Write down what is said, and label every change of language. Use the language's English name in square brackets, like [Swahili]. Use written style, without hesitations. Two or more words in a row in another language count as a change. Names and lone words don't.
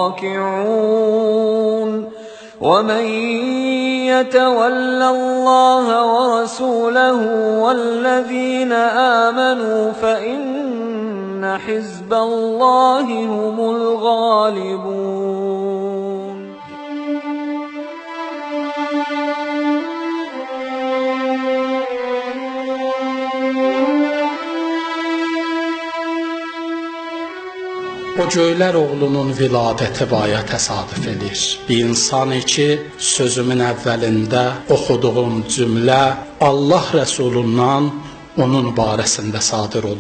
[Arabic] راكعون ومن يتول الله ورسوله والذين آمنوا فإن حزب الله هم الغالبون. [Azerbaijani] O göylər oğlunun viladəti vaya təsadüf edir. Bir insan ki, sözümün əvvəlində oxuduğum cümlə Allah Rəsulundan onun barəsində sadir olub.